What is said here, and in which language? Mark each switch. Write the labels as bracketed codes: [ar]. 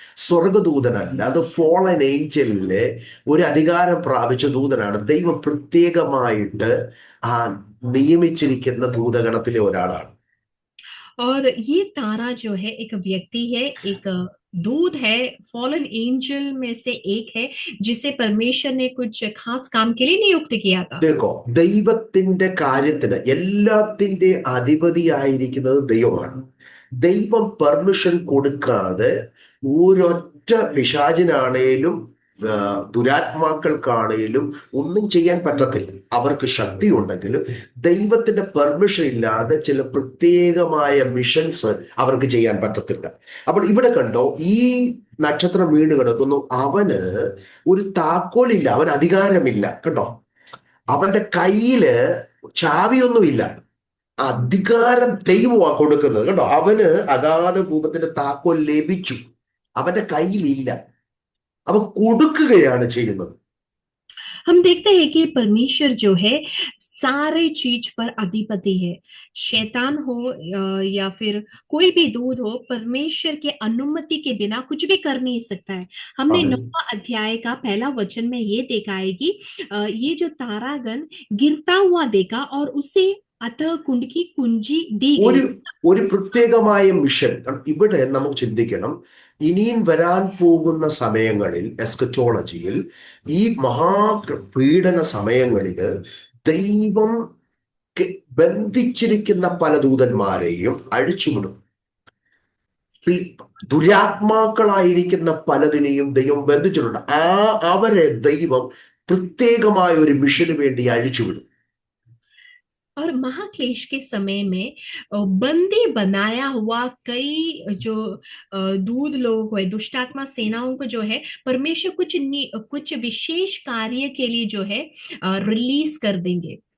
[ml] സ്വർഗദൂതനല്ല, അത് ഫോളൻ ഏഞ്ചലിലെ ഒരു അധികാരം പ്രാപിച്ച ദൂതനാണ്. ദൈവം പ്രത്യേകമായിട്ട് നിയമിച്ചിരിക്കുന്ന ദൂതഗണത്തിലെ ഒരാളാണ്. [hi] और ये तारा जो है एक व्यक्ति है, एक दूध है, फॉलन एंजल में से एक है, जिसे परमेश्वर ने कुछ खास काम के लिए नियुक्त किया था। देखो, [ml] ദൈവത്തിന്റെ കാര്യത്തിന് എല്ലാത്തിന്റെ അധിപതിയായിരിക്കുന്നത് ദൈവമാണ്. ദൈവം പെർമിഷൻ കൊടുക്കാതെ ഒരൊറ്റ പിശാചിനാണേലും ദുരാത്മാക്കൾക്കാണേലും ഒന്നും ചെയ്യാൻ പറ്റത്തില്ല. അവർക്ക് ശക്തി ഉണ്ടെങ്കിലും ദൈവത്തിന്റെ പെർമിഷൻ ഇല്ലാതെ ചില പ്രത്യേകമായ മിഷൻസ് അവർക്ക് ചെയ്യാൻ പറ്റത്തില്ല. അപ്പോൾ ഇവിടെ കണ്ടോ, ഈ നക്ഷത്രം വീണ് കിടക്കുന്നു. അവന് ഒരു താക്കോലില്ല, അവന് അധികാരമില്ല. കണ്ടോ, അവന്റെ കയ്യില് ചാവിയൊന്നുമില്ല, അധികാരം ദൈവമാണ് കൊടുക്കുന്നത്. കണ്ടോ, അവന് അഗാധ കൂപത്തിന്റെ താക്കോൽ ലഭിച്ചു, അവന്റെ കയ്യിലില്ല, അവൻ കൊടുക്കുകയാണ് ചെയ്യുന്നത്. [hi] हम देखते हैं कि परमेश्वर जो है सारे चीज पर अधिपति है। शैतान हो या फिर कोई भी दूत हो, परमेश्वर के अनुमति के बिना कुछ भी कर नहीं सकता है। हमने 9वां अध्याय का पहला वचन में ये देखा है कि ये जो तारागण गिरता हुआ देखा और उसे अतः कुंड की कुंजी दी गई। [ml] ഒരു പ്രത്യേകമായ മിഷൻ ഇവിടെ നമുക്ക് ചിന്തിക്കണം. ഇനിയും വരാൻ പോകുന്ന സമയങ്ങളിൽ, എസ്കറ്റോളജിയിൽ, ഈ മഹാപീഡന സമയങ്ങളിൽ ദൈവം ബന്ധിച്ചിരിക്കുന്ന പല ദൂതന്മാരെയും അഴിച്ചുവിടും. ദുരാത്മാക്കളായിരിക്കുന്ന പലതിനെയും ദൈവം ബന്ധിച്ചിട്ടുണ്ട്. അവരെ ദൈവം പ്രത്യേകമായ ഒരു മിഷന് വേണ്ടി അഴിച്ചുവിടും. [hi] और महाक्लेश के समय में बंदी बनाया हुआ कई जो दूध लोग हुए, दुष्टात्मा सेनाओं को जो है परमेश्वर कुछ विशेष कार्य के लिए जो है रिलीज कर देंगे.